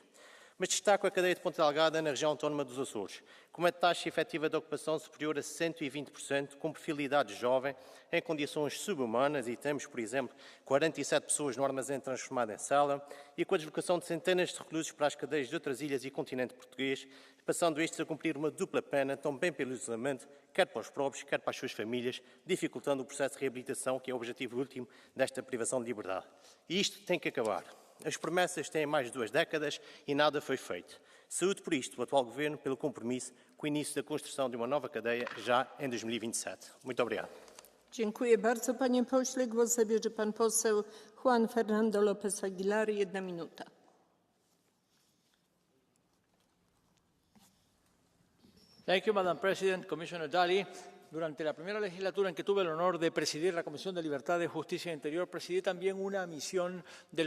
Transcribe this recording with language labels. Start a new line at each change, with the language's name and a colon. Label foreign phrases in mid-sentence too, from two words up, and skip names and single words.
Portuguese: Mas destaco a cadeia de Ponta Delgada na região autónoma dos Açores, com uma taxa efetiva de ocupação superior a 120%, com perfil de idade jovem, em condições subhumanas, e temos, por exemplo, 47 pessoas no armazém transformado em cela, e com a deslocação de centenas de reclusos para as cadeias de outras ilhas e continente português, passando estes a cumprir uma dupla pena, também pelo isolamento, quer para os próprios, quer para as suas famílias, dificultando o processo de reabilitação, que é o objetivo último desta privação de liberdade. E isto tem que acabar. As promessas têm mais de 2 décadas e nada foi feito. Saúde por isto o atual Governo pelo compromisso com o início da construção de uma nova cadeia já em 2027. Muito obrigado.
Polish: Dziękuję bardzo, panie pośle. Głos zabierze pan poseł Juan Fernando López Aguilar. 1 minuta.
English: Thank you, Madam President, Commissioner Dalli.
Spanish: Durante la primera legislatura en que tuve el honor de presidir la Comisión de Libertad, Justicia e Interior, presidí también una misión del